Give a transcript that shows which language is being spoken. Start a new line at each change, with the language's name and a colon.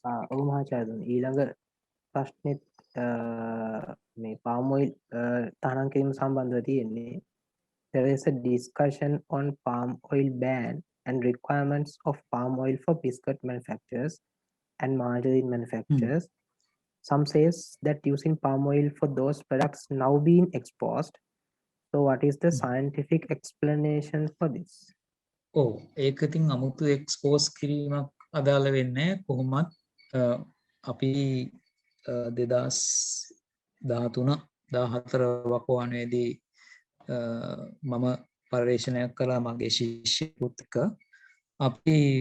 Sinhala: ඔව් මහාචාර්යතුමනි ඊළඟ ප්‍රශ්නෙත් මේ palm oil තහනම් කිරීම සම්බන්ධව තියෙන්නේ.
English: There is a discussion on palm oil ban and requirements of palm oil for biscuit manufacturers and margarine manufacturers. Some says that using palm oil for those products now being exposed. So what is the scientific explanation for this?
Sinhala: ඔව් ඒක ඉතින් අමුතු expose කිරීමක් අදාළ වෙන්නේ කොහොමත් අපි 2013-14 වකවානුවේදී මම පර්යේෂණයක් කළා මගේ ශිෂ්‍යයෙකුත් එක්ක අපි